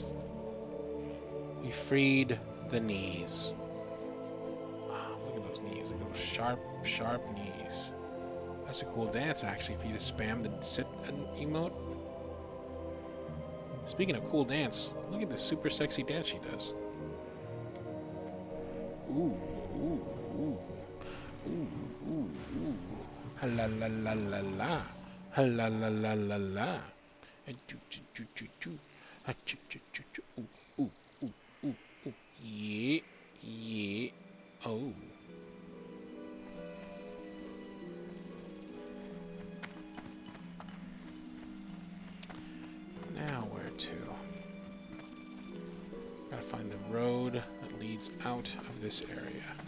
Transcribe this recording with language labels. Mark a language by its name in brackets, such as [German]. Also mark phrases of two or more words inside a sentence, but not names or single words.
[English] We freed the knees. Wow, look at those knees. Look at those sharp, sharp knees. That's a cool dance, actually, for you to spam the sit emote. Speaking of cool dance, look at this super sexy dance she does. Ooh, ooh, ooh, ooh, ooh, ooh. Ha la la la la la. Ha la la la la la. Ha choo choo choo choo choo. Ha choo choo choo choo. Ooh, ooh, ooh, ooh, ooh. Yeah, yeah. Oh. Now where to? Gotta find the road that leads out of this area.